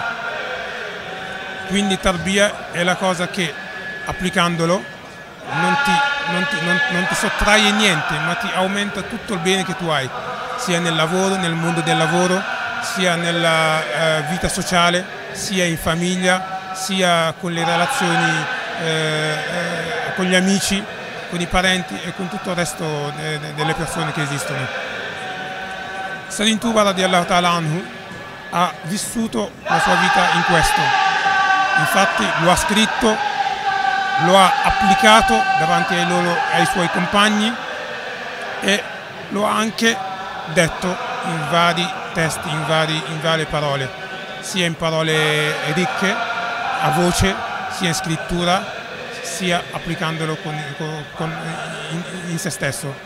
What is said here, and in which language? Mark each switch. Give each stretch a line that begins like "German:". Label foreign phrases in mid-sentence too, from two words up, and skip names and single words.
Italian: Quindi tarbiya è la cosa che applicandolo non ti sottrae niente, ma ti aumenta tutto il bene che tu hai, sia nel lavoro, nel mondo del lavoro, sia nella vita sociale, sia in famiglia, sia con le relazioni con gli amici, con i parenti e con tutto il resto delle persone che esistono. Serigne Touba
Arabic: رضي الله تعالى عنه
Italian: ha vissuto la sua vita in questo, infatti lo ha scritto, lo ha applicato davanti ai suoi compagni e lo ha anche detto in vari testi, in varie parole, sia in parole ricche, a voce, sia in scrittura, sia applicandolo in se stesso.